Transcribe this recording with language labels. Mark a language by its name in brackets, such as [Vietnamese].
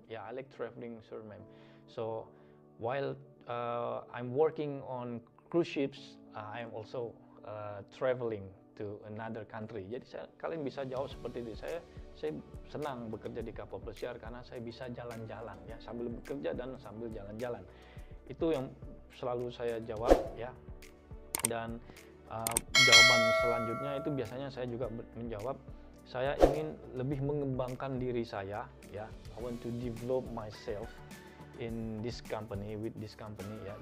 [English] Ya, I like traveling, sir, ma'am. So, while I'm working on cruise ships, I am also traveling to another country. [Indonesian] Jadi kalian bisa jawab seperti itu. Saya senang bekerja di kapal pesiar karena saya bisa jalan-jalan ya, sambil bekerja dan sambil jalan-jalan. Itu yang selalu saya jawab ya. Dan jawaban selanjutnya itu biasanya saya juga menjawab, saya ingin lebih mengembangkan diri saya ya. [English] I want to develop myself in this company, with this company ya.